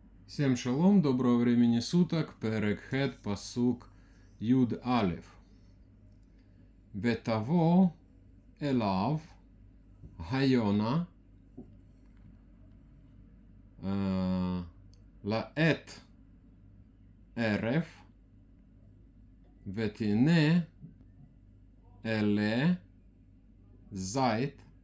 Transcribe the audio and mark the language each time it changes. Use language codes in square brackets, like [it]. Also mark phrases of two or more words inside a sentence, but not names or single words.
[ru] Всем шалом, доброго времени суток, [he] פרק ח, פסוק, יוד אלף. ותבוא אליו היונה לעת ערב, ותנה אלה זית